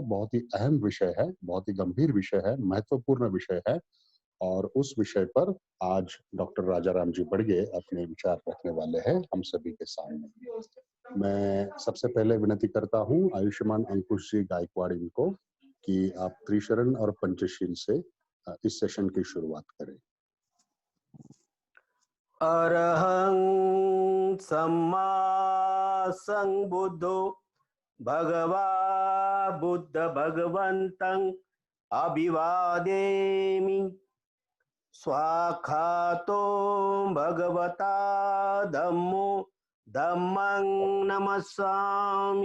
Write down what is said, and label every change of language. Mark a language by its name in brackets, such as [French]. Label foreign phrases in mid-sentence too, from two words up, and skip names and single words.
[Hindi] बहुत ही अहम विषय है, बहुत ही गंभीर विषय है, महत्वपूर्ण विषय है और उस विषय पर आज डॉक्टर राजाराम जी बड़गे अपने विचार रखने वाले हैं हम सभी के सामने. मैं सबसे पहले विनती करता हूं आयुष्मान अंकुश जी गायकवाड़ इनको कि आप त्रिशरण और पंचशील से इस सेशन की शुरुआत करें. [Pali] अरहं सम्मा संबुद्धो भगवा बुद्ध भगवन्तं अभिवादेमि. स्वाखातो भगवता धम्मो धम्मं नमस्सामि.